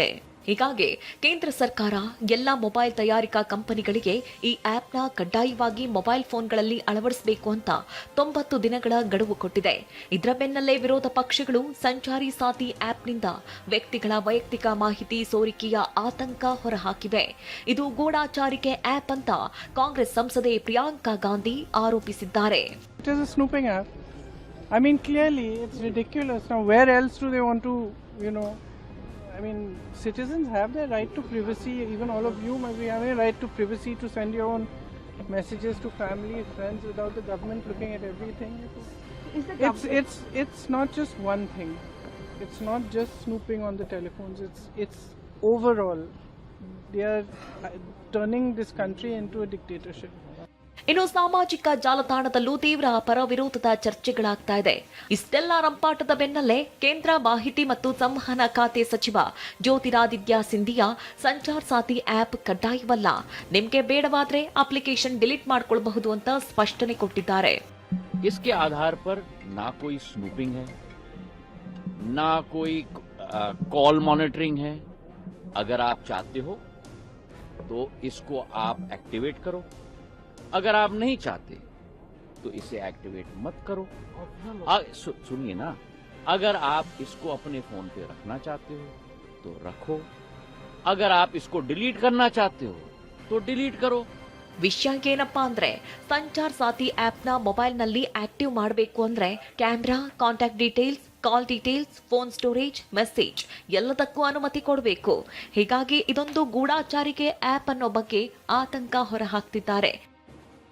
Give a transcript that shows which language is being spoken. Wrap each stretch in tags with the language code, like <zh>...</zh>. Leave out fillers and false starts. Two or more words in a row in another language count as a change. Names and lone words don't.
<kn>ಹೀಗಾಗಿ ಕೇಂದ್ರ ಸರ್ಕಾರ ಎಲ್ಲಾ ಮೊಬೈಲ್ ತಯಾರಿಕಾ ಕಂಪನಿಗಳಿಗೆ ಈ ಆಪ್ನ ಕಡ್ಡಾಯವಾಗಿ ಮೊಬೈಲ್ ಫೋನ್ಗಳಲ್ಲಿ ಅಳವಡಿಸಬೇಕು ಅಂತ 90 ದಿನಗಳ ಗಡುವು ಕೊಟ್ಟಿದೆ. ಇದರ ಬೆನ್ನಲ್ಲೇ ವಿರೋಧ ಪಕ್ಷಗಳು ಸಂಚಾರಿ ಸಾಥಿ ಆಪ್ನಿಂದ ವ್ಯಕ್ತಿಗಳ ವೈಯಕ್ತಿಕ ಮಾಹಿತಿ ಸೋರಿಕೆಯ ಆತಂಕ ಹೊರಹಾಕಿವೆ. ಇದು ಗೂಢಾಚಾರಿಕೆ ಆಪ್ ಅಂತ ಕಾಂಗ್ರೆಸ್ ಸಂಸದೆ ಪ್ರಿಯಾಂಕಾ ಗಾಂಧಿ ಆರೋಪಿಸಿದ್ದಾರೆ.</kn> <en>I mean, clearly, it's ridiculous. Now, where else do they want to, I mean, citizens have their right to privacy. Even all of you might be having a right to privacy to send your own messages to family, friends, without the government looking at everything. It's not just one thing. It's not just snooping on the telephones. It's overall. They are turning this country into a dictatorship.</en> <kn>ಇನ್ನು ಸಾಮಾಜಿಕ ಜಾಲತಾಣದಲ್ಲೂ ತೀವ್ರ ಪರ ವಿರೋಧದ ಚರ್ಚೆಗಳಾಗ್ತಾ ಇದೆ. ಇಷ್ಟೆಲ್ಲ ರಂಪಾಟದ ಬೆನ್ನಲ್ಲೇ ಕೇಂದ್ರ ಮಾಹಿತಿ ಮತ್ತು ಸಂವಹನ ಖಾತೆ ಸಚಿವ ಜ್ಯೋತಿರಾದಿತ್ಯ ಸಿಂಧಿಯಾ ಸಂಚಾರ್ ಸಾಥಿ ಆಪ್ ಕಡ್ಡಾಯವಲ್ಲ, ನಿಮ್ಗೆ ಬೇಡವಾದ್ರೆ</kn> <en>application delete</en> <kn>ಮಾಡ್ಕೊಳ್ಬಹುದು ಅಂತ ಸ್ಪಷ್ಟನೆ ಕೊಟ್ಟಿದ್ದಾರೆ.</kn> <hi>इसके आधार पर ना कोई स्नूपिंग है, ना कोई</hi> <en>call monitoring</en> <hi>है. अगर आप चाहते हो तो इसको आप एक्टिवेट करो. अगर आप नहीं चाहते तो इसे एक्टिवेट मत करो. सुनिए ना, अगर आप इसको अपने फोन पे रखना चाहते हो तो रखो. अगर आप इसको डिलीट करना चाहते हो तो डिलीट करो.</hi> <kn>ವಿಷಯ ಏನಪ್ಪಾ ಅಂದ್ರೆ, ಸಂಚಾರ್ ಸಾಥಿ ಆಪ್ನ ಮೊಬೈಲ್ನಲ್ಲಿ ಆಕ್ಟಿವ್ ಮಾಡಬೇಕು ಅಂದ್ರೆ</kn> <en>camera, contact details, call details, phone storage, message</en> <kn>ಎಲ್ಲದಕ್ಕೂ ಅನುಮತಿ ಕೊಡಬೇಕು. ಹೀಗಾಗಿ ಇದೊಂದು ಗೂಢಾಚಾರಿಕೆ ಆಪ್ ಅನ್ನೋ ಬಗ್ಗೆ ಆತಂಕ ಹೊರಹಾಕ್ತಿದ್ದಾರೆ.</kn>